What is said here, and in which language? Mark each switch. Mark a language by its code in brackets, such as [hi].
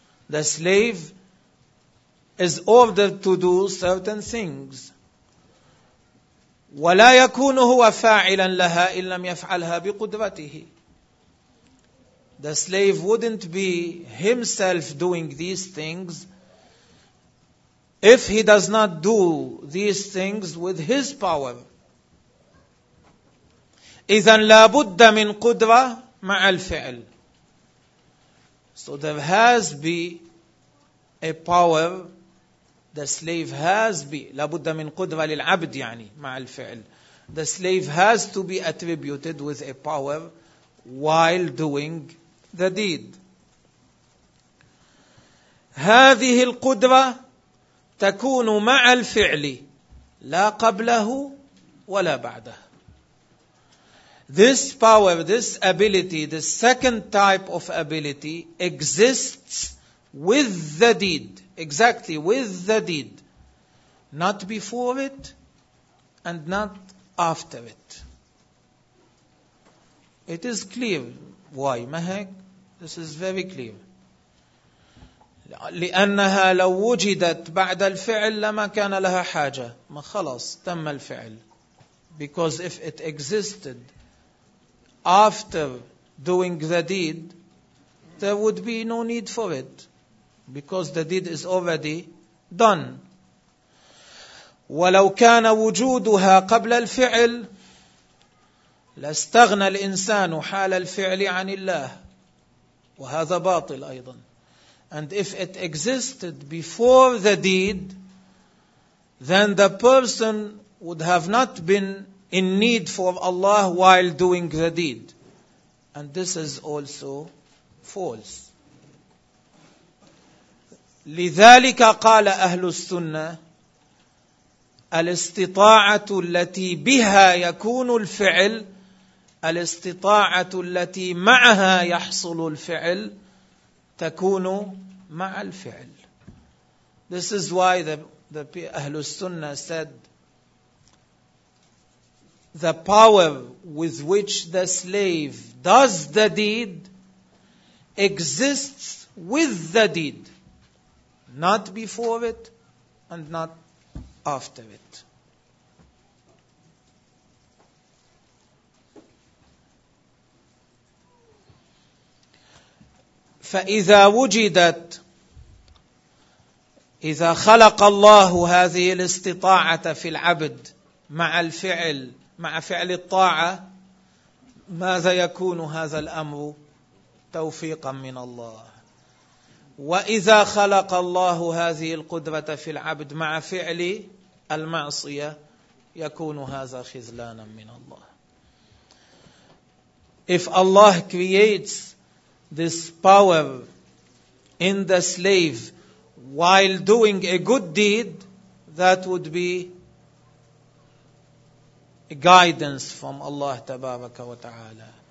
[en] The slave is ordered to do certain things. [ar] ولا يكون هو فاعلا لها إن لم يفعلها بقدرته. [en] The slave wouldn't be himself doing these things if he does not do these things with his power. [ar] إذن لابد من قدرة مع الفعل. [en] So there has be a power. The slave has be, [ar] لابد من قدرة للعبد يعني مع الفعل. [en] The slave has to be attributed with a power while doing the deed. [ar] هذه القدرة تكون مع الفعل لا قبله ولا بعده. [en] This power, this ability, the second type of ability exists with the deed. Exactly, with the deed. Not before it and not after it. It is clear why. This is very clear. [ar] لأنها لو وجدت بعد الفعل لما كان لها حاجة. ما خلاص تم الفعل. [en] Because if it existed after doing the deed, there would be no need for it. Because the deed is already done. [ar] ولو كان وجودها قبل الفعل لاستغنى الإنسان حال الفعل عن الله، وهذا باطل أيضا. [en] And if it existed before the deed, then the person would have not been in need for Allah while doing the deed. And this is also false. [ar] لذلك قال أهل السنة الاستطاعة التي بها يكون الفعل الاستطاعة التي معها يحصل الفعل تكون مع الفعل. [en] This is why the أهل السنة said the power with which the slave does the deed exists with the deed, not before it and not after it. [ar] فإذا وجدت، إذا خلق الله هذه الاستطاعة في العبد مع الفعل، مع فعل الطاعة، ماذا يكون هذا الأمر؟ توفيقا من الله. وإذا خلق الله هذه القدرة في العبد مع فعل المعصية يكون هذا خذلانا من الله. [en] If Allah creates this power in the slave while doing a good deed, that would be a guidance from Allah Tabaraka wa Ta'ala.